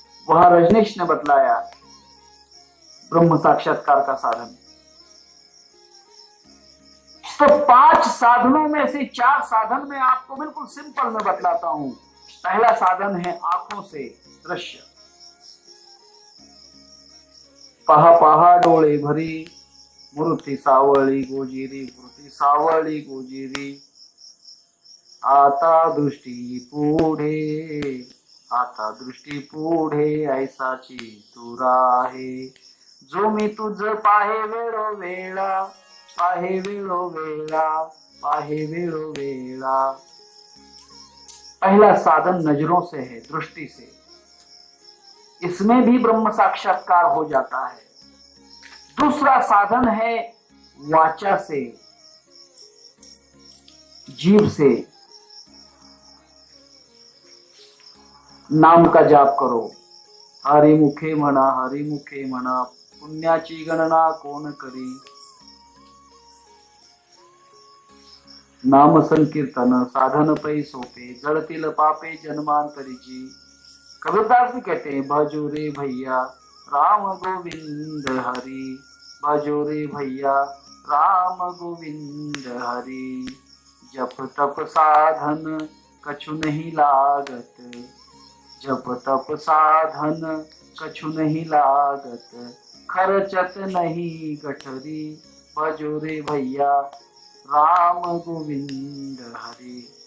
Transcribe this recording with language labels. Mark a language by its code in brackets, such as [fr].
[hi] वह रजनीश ने बतलाया, ब्रह्म साक्षात्कार का साधन। तो 5 साधनों में से 4 साधन मैं आपको बिल्कुल सिंपल में बतलाता हूं। पहला साधन है आंखों से दृश्य। [mr] पहा पहा डोळे भरी, मूर्ती सावळी गोजिरी, मूर्ती सावळी गोजिरी, आता दृष्टी पुढे, आता दृष्टी पुढे, ऐसाची तू राहे, जो मी तुझ पाहे वेळोवेळा, पाहे वेळोवेळा, पाहे वेळोवेळा। [hi] पहला साधन नजरों से है, दृष्टि से। इसमें भी ब्रह्म साक्षात्कार हो जाता है। दूसरा साधन है वाचा से, जीभ से। नाम का जाप करो। [mr] हरिमुखे म्हणा, हरिमुखे म्हणा, पुण्याची गणना कोण करी। नाम संकीर्तन साधन पै सोपे, जळतील पापे जन्मांतरीची। [hi] कबीरदास भी कहते हैं, भजो रे भैया राम गोविंद हरि, भजो रे भैया राम गोविंद हरि। जप तप साधन कछु नहीं लागत, जप तप साधन कछु नहीं लागत, खर्चत नहीं गठरी, भजो रे भैया राम गोविंद हरि।